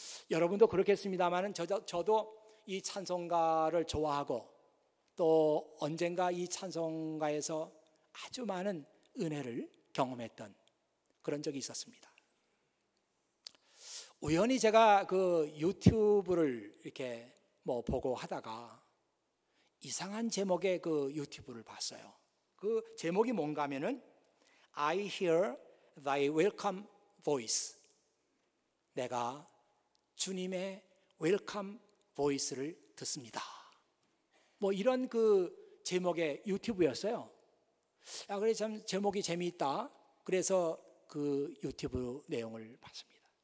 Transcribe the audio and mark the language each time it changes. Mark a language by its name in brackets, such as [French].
[Korean] 여러분도 그렇겠습니다만 저도 이 찬송가를 좋아하고 또 언젠가 이 찬송가에서 아주 많은 은혜를 경험했던 그런 적이 있었습니다. 우연히 제가 그 유튜브를 이렇게 보고 하다가 이상한 제목의 그 유튜브를 봤어요. 그 제목이 뭔가 하면은 [English] I hear thy welcome voice. [Korean] 내가 주님의 웰컴 보이스를 듣습니다. 이런 그 제목의 유튜브였어요. 그래 참 제목이 재미있다. 그래서 그 유튜브 내용을 봤습니다.